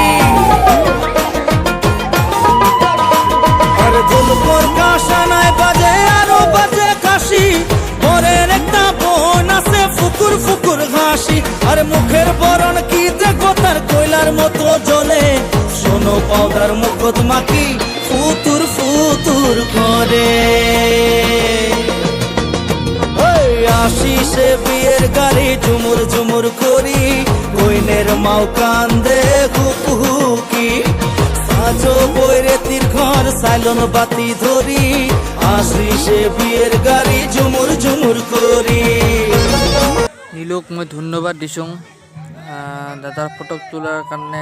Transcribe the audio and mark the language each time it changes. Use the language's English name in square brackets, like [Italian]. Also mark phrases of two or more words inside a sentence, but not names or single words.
[Rangpuri] আরে ঢোল পর কাশানায় বাজে আরো বাজে কাশি, মনের একটা বোন আছে ফুকুর ফুকুর হাসি। আরে মুখের বরণ কি দেখো তার কয়লার মতো জ্বলে, শোনো পাউডার মুখত মাখি ফুতুর ফুতুর করে। আশিসে বিয়ের গাড়ি ঝুমুর ঝুমুর করি, কইনের মাও কান্দে হুকি। সাজো বৈরেতির ঘর সাইলন বাতি ধরি, আশিসে বিয়ের গাড়ি ঝুমুর ঝুমুর করি। [Assamese] নীলুক মই ধন্যবাদ দিছোঁ দাদাৰ ফটো তোলাৰ কাৰণে।